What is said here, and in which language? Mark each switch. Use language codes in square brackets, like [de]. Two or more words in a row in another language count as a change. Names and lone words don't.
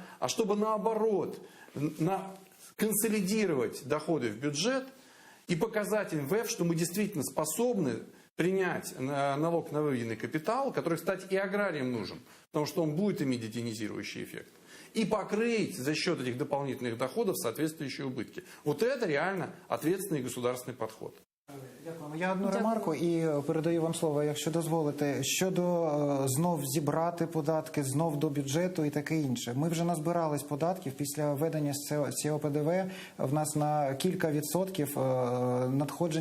[ru] А чтобы наоборот консолидировать доходы в бюджет и показать МВФ, что мы действительно способны принять налог на выведенный капитал, который, кстати, и аграриям нужен, потому что он будет иметь детинизирующий эффект, и покрыть за счет этих дополнительных доходов соответствующие убытки. Вот это реально ответственный государственный подход. [uk] Дякуємо. Я одну ремарку і передаю вам слово, якщо дозволите, щодо знов зібрати податки, знов до бюджету і таке інше. Ми вже назбирались податків після введення цього ПДВ, в нас на кілька відсотків надходження збільшились.